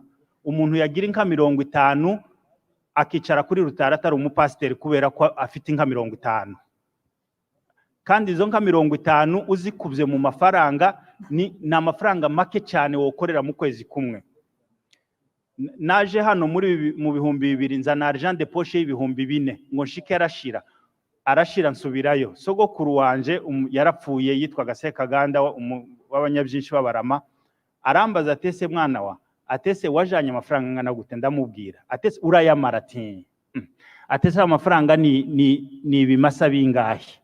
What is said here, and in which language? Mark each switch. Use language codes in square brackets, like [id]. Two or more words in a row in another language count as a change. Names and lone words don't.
[rn] Umuntu yagira inka 50 akicara kuri rutara atari umupasiteri kubera ko afite inka 50, kandi izo nka 50 uzikubye mu mafaranga ni amafaranga make cyane wokorera mu kwezi kumwe. Naje hano mu 2000 nzana [fr] argent de poche [rn] y'ibihumbi 4 ngo nshike arashira nsubirayo. Sogokuru wanje yarapfuye, yitwaga Sekaganda w'abanyabyinshi b'abarama. Arambaza atese mwana wa, atese wajanye amafaranga ngana gute? Ndamubwira atese urayamara ati atese amafaranga ni ibimasa bingahe?